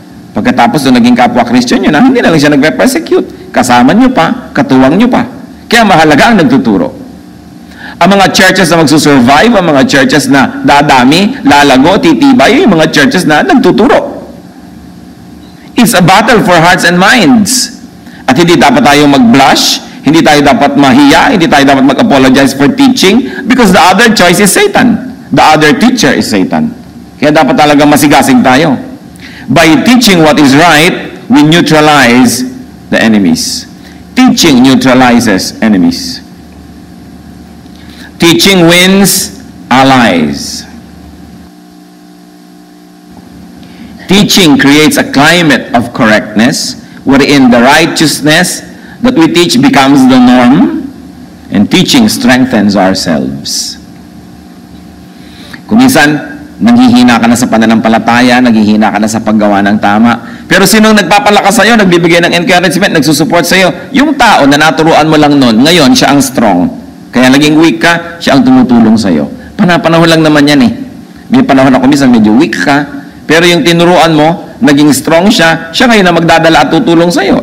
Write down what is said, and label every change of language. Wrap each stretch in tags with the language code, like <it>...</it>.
<tl>Pagkatapos doon naging kapwa Christian nyo na, hindi na lang siya nagpe-persecute. Kasama nyo pa, katuwang nyo pa. Kaya mahalaga ang nagtuturo. Ang mga churches na magsusurvive, ang mga churches na dadami, lalago, titibay, yung mga churches na nagtuturo.</tl> <en>It's a battle for hearts and minds.</en> <tl>At hindi dapat tayo mag-blush, hindi tayo dapat mahiya, hindi tayo dapat mag-apologize</tl> <en>for teaching because the other choice is Satan. The other teacher is Satan.</en> <tl>Kaya dapat talaga masigasig tayo.</tl> <en>By teaching what is right, we neutralize the enemies. Teaching neutralizes enemies. Teaching wins allies. Teaching creates a climate of correctness wherein the righteousness that we teach becomes the norm, and teaching strengthens ourselves.</en> <tl>Kung minsan, naghihina ka na sa pananampalataya, naghihina ka na sa paggawa ng tama, pero sinong nagpapalakas sa'yo, nagbibigay ng encouragement, nagsusupport sa'yo? Yung tao na naturuan mo lang noon, ngayon siya ang strong. Kaya naging weak ka, siya ang tumutulong sa'yo. Panahon lang naman yan eh. May panahon ako minsan medyo weak ka, pero yung tinuruan mo, naging strong siya, siya ngayon na magdadala at tutulong sa'yo.</tl>